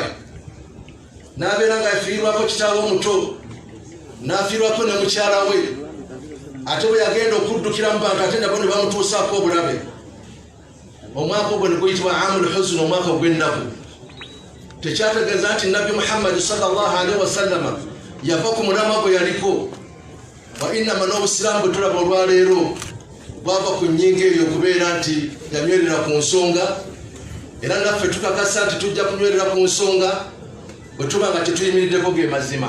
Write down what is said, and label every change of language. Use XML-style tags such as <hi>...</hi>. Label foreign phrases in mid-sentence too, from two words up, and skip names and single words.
<lg>N'abeera ng'afiirwako kitaawe omuto, n'afiirwako ne mukyala we. Ate bwe yagenda okuddukira mu bantu ate nabo ne bamutuusaako obulabe. Omwaka ogwo ne guyitibwa Aamul Huzn, omwaka ogw'ennaku. Tekyategeeza nti Nabi Muhammad</lg> <ar>صلى الله عليه وسلم</ar> <lg>yava ku mulamwa gwe yaliko.</lg> <ar>وإنما</ar> <lg>n'obusiraamu bwe tulaba olwaleero bwava ku nnyingo eyo okubeera nti yanywerera ku nsonga, era naffe tukakasa nti tujja kunywerera ku nsonga bwe tuba nga tetuyimiriddeko ge mazima.</lg>